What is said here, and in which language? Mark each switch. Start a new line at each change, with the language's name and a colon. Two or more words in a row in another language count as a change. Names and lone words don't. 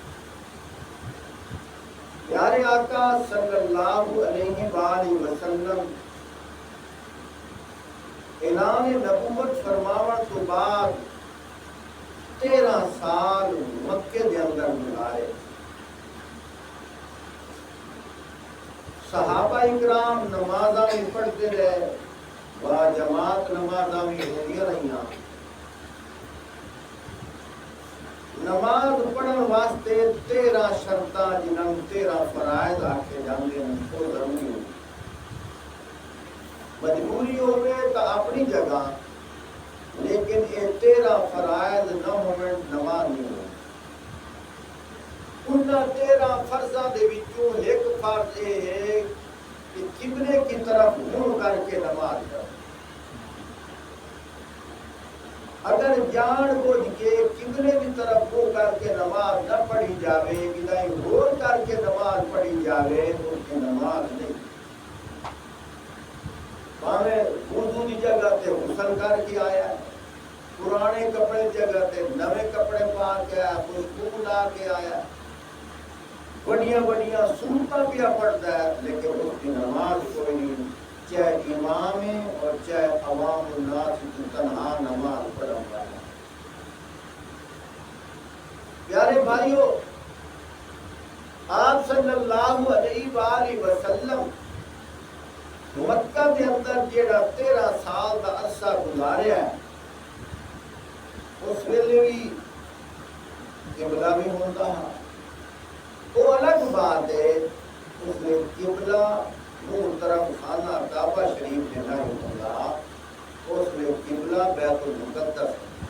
Punjabi: پیارے آقا صلی اللہ علیہ وآلہ وسلم اعلان نبوت فرماون تو بعد 13 سال مکے دے اندر گزارے. صحابہ اکرام نمازاں بھی پڑھتے رہے، با جماعت نمازاں بھی ہوندی رہیاں. نماز پڑھن واسطے 13 شرطاں جنہاں 13 فرائض آکھے جاندے ہیں وہ ضروری ہوندی. مجبوری ہوئے تو اپنی جگہ، لیکن یہ 13 فرائض نہ ہوئے نماز نہیں ہوئے. انہاں 13 فرضاں دے وچوں ایک فرض یہ ہے کہ قبلے کی طرف منہ کر کے نماز پڑھو. اگر جان بوجھ کے قبلے کی طرف منہ کر کے نماز نہ پڑھی جاوے، کدائیں ہور کر کے نماز پڑھی جاوے تو اس کی نماز نہیں. باویں وضو کی جگہ تے غسل کر کے آیا ہے، پرانے کپڑے جگہ تے نوے کپڑے پا کے آیا، خوشبو لا کے آیا، بڑیاں بڑیاں سورتاں پیا پڑھتا ہے لیکن اس کی نماز کوئی نہیں، چاہے امام ہے اور چاہے عوام الناس کی تنہا نماز پڑھا ہے۔ پیارے بھائیو، آپ صلی اللہ علیہ وآلہ وسلم مکہ کے اندر جیڑا 13 سال کا عرصہ گزاریا ہے، اس ویلے بھی قبلہ بھی ہوتا ہے، وہ الگ بات ہے، اس میں قبلہ منہ طرف خانہ کعبہ شریف میں نہیں ہوتا، اس میں قبلہ بیت المقدس ہے۔